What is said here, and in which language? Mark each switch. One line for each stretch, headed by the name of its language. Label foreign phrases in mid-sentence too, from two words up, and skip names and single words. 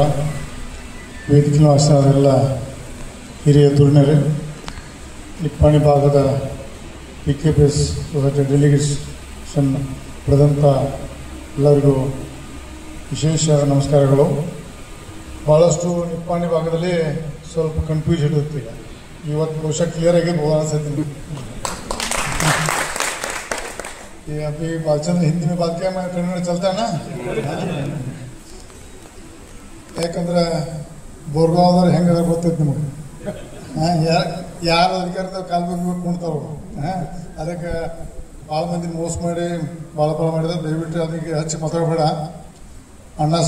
Kannada: ವೇದಿಕೆ ವಾಸನೆಲ್ಲ ಹಿರಿಯ ಧುರೀಣರೇ, ನಿಪ್ಪಾಣಿ ಭಾಗದ PKPS
English: society delegation
Kannada: ಪಡೆದಂಥ ಎಲ್ಲರಿಗೂ ವಿಶೇಷ ನಮಸ್ಕಾರಗಳು. ಭಾಳಷ್ಟು ನಿಪ್ಪಾಣಿ ಭಾಗದಲ್ಲಿ ಸ್ವಲ್ಪ ಕನ್ಫ್ಯೂಷನ್ ಇರುತ್ತೆ. ಇವತ್ತು ಬಹುಶಃ ಕ್ಲಿಯರ್ ಆಗಿ ಅನ್ಸುತ್ತೆ.
Hindi: अभी बालचंद्र हिंदी में बात किया, मैं कन्नड़ चलता है ना.
Kannada: ಯಾಕಂದ್ರೆ ಬೋರ್ಗಾವ್ದವ್ರು ಹೆಂಗದ ಗೊತ್ತೈತೆ ನಿಮಗೆ. ಯಾರು ಅಧಿಕಾರದ ಕಾಲ್ ಬಗ್ಗೆ ಕುಣ್ತಾವ್ರು. ಅದಕ್ಕೆ ಭಾಳ ಮಂದಿ ಮೋಸ ಮಾಡಿ ಭಾಳ ಮಾಡಿದ್ರೆ ದಯವಿಟ್ಟು ಅದಕ್ಕೆ ಹಚ್ಚಿ ಮಾತಾಡಬೇಡ.